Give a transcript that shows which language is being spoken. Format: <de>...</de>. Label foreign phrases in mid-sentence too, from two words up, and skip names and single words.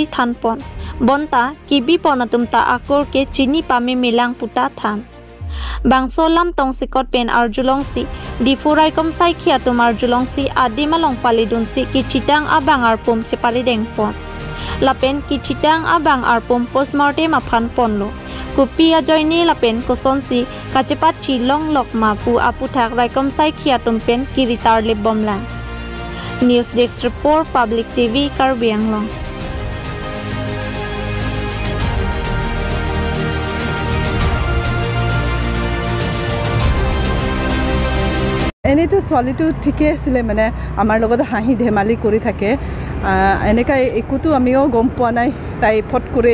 <mjw>than pon bonta kibi ponatumta akor ke chini pame melang puta than bangsolam tong sikot pen arjulongsi difurai komsai khia tumar julongsi adimalong palidunsi kichitang abang arpum chepari dengpon lapen kichitang abang arpum postmortem aphan ponlo kupia joini lapen kosonsi kachepat chilong lokma pu aputhak rai komsai khia tumpen kiritar lebomlang</mjw> <en>news desk report</en> <mjw>public tv Karbianglong</mjw> <as>এনেতো ছোৱালীটো ঠিকে আছিলে মানে আমাৰ লগত হাঁহি ধেমালি কৰি থাকে এনেকা একোতো আমিও গম পোৱা নাই তাই ফট কৰি</as>